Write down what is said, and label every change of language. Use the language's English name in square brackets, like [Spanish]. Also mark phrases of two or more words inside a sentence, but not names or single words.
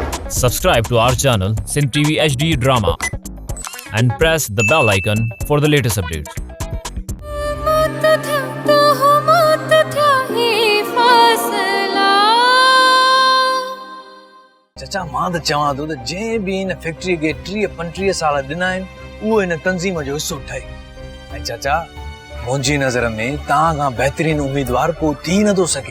[English] Subscribe to our channel Sindh TV HD Drama and press the bell icon for the latest updates. [Sindhi] चाचा मां त चवां थो त जंहिं बि हिन फैक्ट्री खे 30-35 साल ॾिना आहिनि उहो हिन तंज़ीम जो हिसो ठहे। ऐं चाचा मुंहिंजी नज़र में तव्हां खां बहितरीन उम्मीदवार को थी नथो सघे।